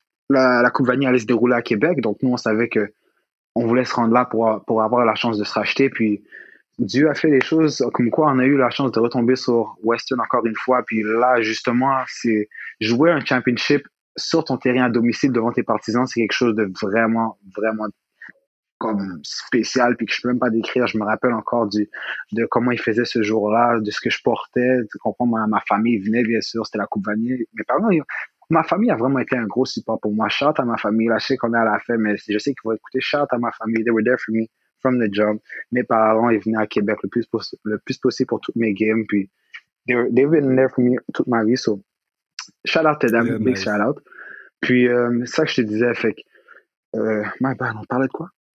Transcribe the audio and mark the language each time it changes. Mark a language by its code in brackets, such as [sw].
[fr] la Coupe Vanier allait se dérouler à Québec, donc nous, on savait que on voulait se rendre là pour avoir la chance de se racheter, puis Dieu a fait les choses comme quoi on a eu la chance de retomber sur Western encore une fois, puis là, justement, c'est jouer un championship sur ton terrain à domicile devant tes partisans, c'est quelque chose de vraiment, vraiment comme spécial, puis que je peux même pas décrire. Je me rappelle encore de comment il faisait ce jour-là, de ce que je portais. Tu comprends, ma famille venait, bien sûr, c'était la Coupe Vanier. Mes parents, ma famille a vraiment été un gros support pour moi. Shout à ma famille. Là, je sais qu'on est à la fin, mais je sais qu'ils vont écouter. Shout à ma famille. [en] They were there for me from the jump. [fr] Mes parents, ils venaient à Québec le plus possible pour toutes mes games, puis [en] they've been there for me [fr] toute ma vie. [en] So, shout out to them, yeah, big nice. Shout out. [fr] Puis, ça que je te disais, fait que, [en] my bad, [fr] on parlait de quoi?